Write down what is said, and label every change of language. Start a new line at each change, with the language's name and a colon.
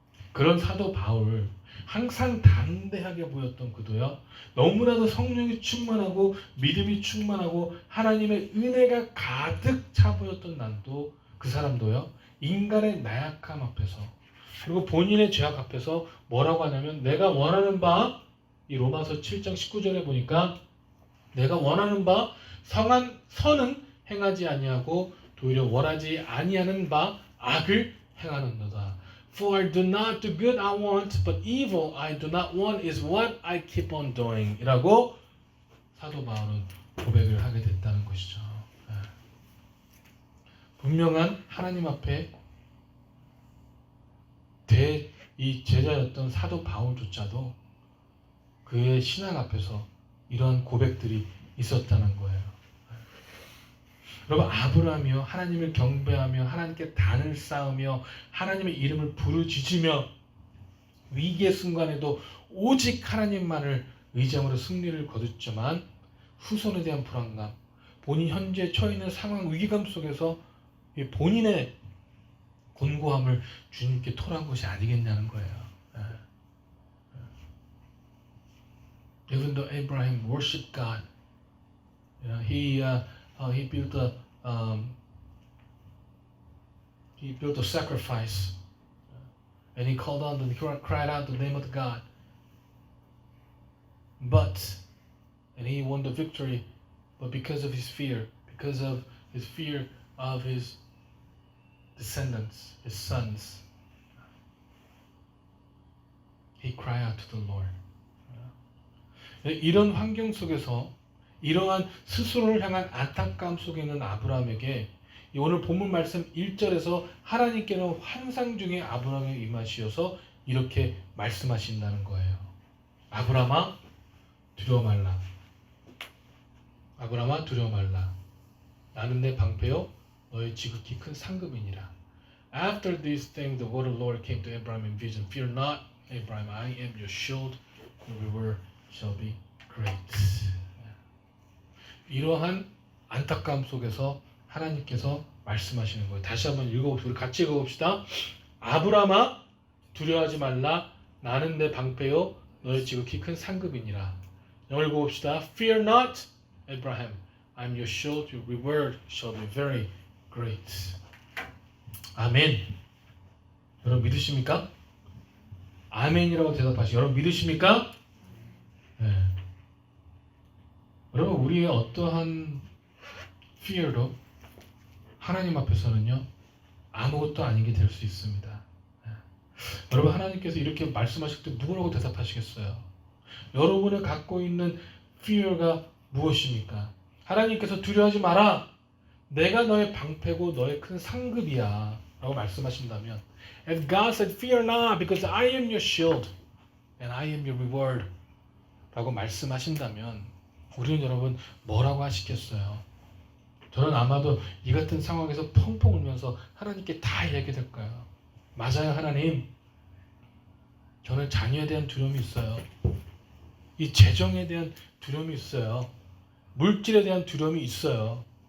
Korean: 그런 사도 바울, 항상 담대하게 보였던 그도요, 너무나도 성령이 충만하고 믿음이 충만하고 하나님의 은혜가 가득 차 보였던 난도, 그 사람도요, 인간의 나약함 앞에서 그리고 본인의 죄악 앞에서 뭐라고 하냐면, 내가 원하는 바, 이 로마서 7장 19절에 보니까 내가 원하는 바 선은 행하지 아니하고 도리어 원하지 아니하는 바 악을 행하는도다.
English: For I do not do good I want, but evil I do not want is what I keep on doing.
Korean: 이라고 사도 바울은 고백을 하게 됐다는 것이죠. 분명한 하나님 앞에 이 제자였던 사도 바울조차도 그의 신앙 앞에서 이러한 고백들이 있었다는 거예요. 여러분, 아브라함이요, 하나님을 경배하며 하나님께 단을 쌓으며 하나님의 이름을 부르짖으며 위기의 순간에도 오직 하나님만을 의지함으로 승리를 거뒀지만 후손에 대한 불안감, 본인 현재 처해 있는 상황, 위기감 속에서 본인의 곤고함을 주님께 토로한 것이 아니겠냐는 거예요.
English: Even though Abraham worshipped God, he he built a sacrifice, and he cried out the name of God. And he won the victory, but because of his fear of his descendants, his sons, he cried out to the Lord.
Korean: 이런 환경 속에서 이러한 스스로를 향한 안타까움 속에 있는 아브라함에게 오늘 본문 말씀 1절에서 하나님께는 환상 중에 아브라함에 임하시어서 이렇게 말씀하신다는 거예요. 아브라함아 두려워 말라. 아브라함아 두려워 말라. 나는 내 방패요 너의 지극히 큰 상급이니라.
English: After these things the word of the Lord came to Abraham in vision. Fear not, Abraham, I am your shield. Your reward shall be great.
Korean: 이러한 안타까움 속에서 하나님께서 말씀하시는 거예요. 다시 한번 읽어봅시다. 우리 같이 읽어봅시다. 아브라함아 두려워하지 말라. 나는 내 방패요 너의 지극히 큰 상급이니라. 영어 읽어봅시다.
English: Fear not, Abraham. I am your shield. Your reward shall be very great.
Korean: 아멘. 여러분 믿으십니까? 아멘이라고 대답하시죠. 여러분 믿으십니까? 네. 여러분 우리의 어떠한 fear도 하나님 앞에서는요 아무것도 아닌 게 될 수 있습니다. 네. 여러분 하나님께서 이렇게 말씀하실 때 누구라고 대답하시겠어요? 여러분이 갖고 있는 fear가 무엇입니까? 하나님께서 두려워하지 마라. 내가 너의 방패고 너의 큰 상급이야 라고 말씀하신다면,
English: and God said fear not because I am your shield and I am your reward
Korean: 라고 말씀하신다면 우리는 여러분 뭐라고 하시겠어요? 저는 아마도 이 같은 상황에서 펑펑 울면서 하나님께 다 얘기될 거예요. 맞아요 하나님, 저는 자녀에 대한 두려움이 있어요. 이 재정에 대한 두려움이 있어요. 물질에 대한 두려움이 있어요.